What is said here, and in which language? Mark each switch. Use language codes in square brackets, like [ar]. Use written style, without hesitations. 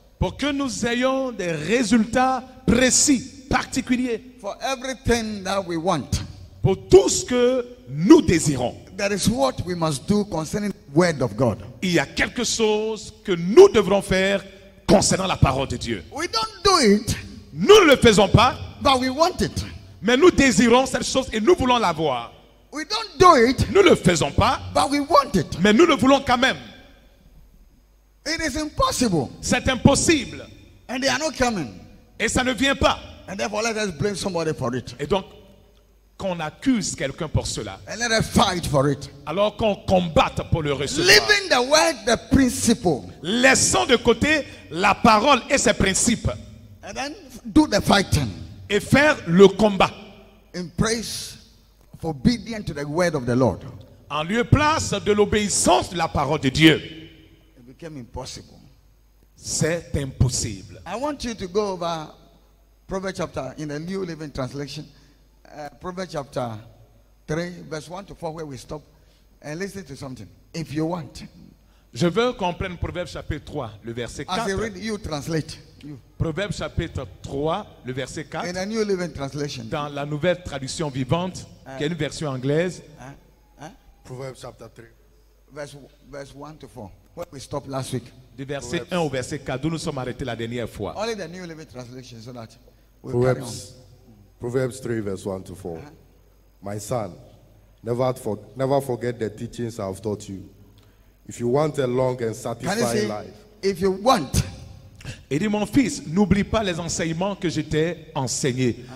[fr] Pour que nous ayons des résultats précis, particuliers. [en] for everything that we want, [fr] Pour tout ce que nous désirons. [en] that is what we must do concerning the word of God. [fr] Il y a quelque chose que nous devrons faire concernant la parole de Dieu. [en] We don't do it, [fr] Nous ne le faisons pas, [en] but we want it. [fr] mais nous désirons cette chose et nous voulons l'avoir. [en] We don't do it, [fr] Nous ne le faisons pas, [en] but we want it. [fr] mais nous le voulons quand même. [en] It is impossible, [fr] C'est impossible. [en] and they are not coming. [fr] Et ça ne vient pas. [en] And therefore, let us blame somebody for it, [fr] Et donc, qu'on accuse quelqu'un pour cela. [en] and let us fight for it. [fr] Alors qu'on combatte pour le recevoir. [en] Living the word, the principle, [fr] Laissons de côté la parole et ses principes. [en] and then do the fighting [fr] Et faire le combat. [en] in praise for obedience to the word of the Lord. [fr] En lieu et place de l'obéissance de la parole de Dieu. [en] It became impossible. [fr] C'est impossible. [en] I want you to go over Proverbs chapter in the New Living Translation, Proverbs chapter 3, verse 1 to 4, where we stop, and listen to something. If you want, [fr] Je veux qu'on prenne Proverbe chapitre 3, le verset [en] as 4. you read, you translate. You. [fr] Proverbe chapitre 3, le verset 4. [en] In the New Living Translation. [fr] Dans la nouvelle traduction vivante, qui est une version anglaise. [en] Proverbs chapter 3. Verse 1 to 4, where we stopped last week. [fr] Du verset 1 au verset 4, d'où nous sommes arrêtés la dernière fois. [en] Only the New Living Translation, so that we'll carry on. Proverbs 3 verse 1 to 4. My son, Never forget the teachings I have taught you. If you want a long and Can you satisfying say, life, if you want, [fr] Il dit, mon fils, n'oublie pas les enseignements que je t'ai enseignés.